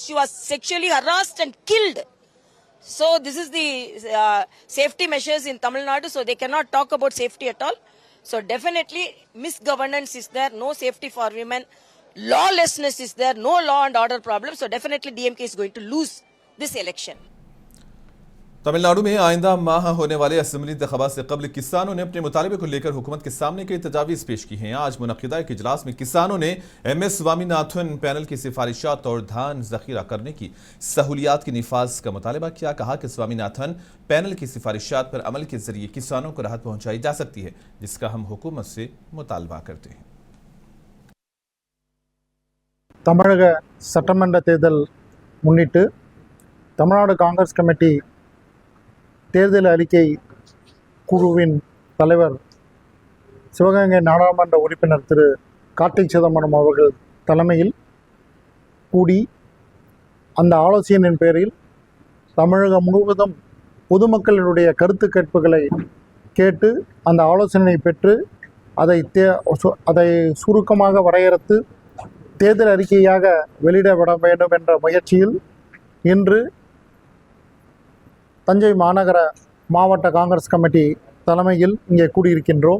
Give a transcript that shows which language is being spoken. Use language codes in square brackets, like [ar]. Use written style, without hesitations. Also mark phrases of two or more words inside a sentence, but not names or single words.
[en] She was sexually harassed and killed. So this is the safety measures in Tamil Nadu. So they cannot talk about safety at all. So definitely misgovernance is there, no safety for women, lawlessness is there, no law and order problem. So definitely DMK is going to lose this election. [ur] تمل ناڈو میں آئندہ ماہ ہونے والے اسمبلی انتخابات سے قبل کسانوں نے اپنے مطالبے کو لےکر حکومت کے سامنے کئی تجاویز پیش کی ہیں. آج منعقدہ ایک اجلاس میں کسانوں نے MS سوامیناتھن پینل کی سفارشات اور دھان ذخیرہ کرنے کی سہولیات کے نفاذ کا مطالبہ کیا. کہا کہ سوامیناتھن پینل کی سفارشات پر عمل کے ذریعے کسانوں کو راحت پہنچائی جا سکتی ہے، جسکا ہم حکومت سے مطالبہ کرتے ہیں. [ta] தமிழக சட்டமன்ற தேர்தல் முன்னிட்டு தமிழ்நாடு காங்கிரஸ் கமிட்டி தேர்தல் அறிக்கை குழுவின் தலைவர் சிவகங்கை நாடாளுமன்ற உறுப்பினர் திரு கார்த்திக் சிதம்பரம் அவர்கள் தலைமையில் கூடி அந்த ஆலோசனையின் பேரில் தமிழகம் முழுவதும் பொதுமக்களினுடைய கருத்து கேட்புகளை கேட்டு அந்த ஆலோசனை பெற்று அதை சுருக்கமாக வரையறுத்து தேர்தல் அறிக்கையாக வெளியிடப்பட வேண்டும் என்ற முயற்சியில் இன்று தஞ்சை மாநகர மாவட்ட காங்கிரஸ் கமிட்டி தலைமையில் இங்கே கூடியிருக்கின்றோம்.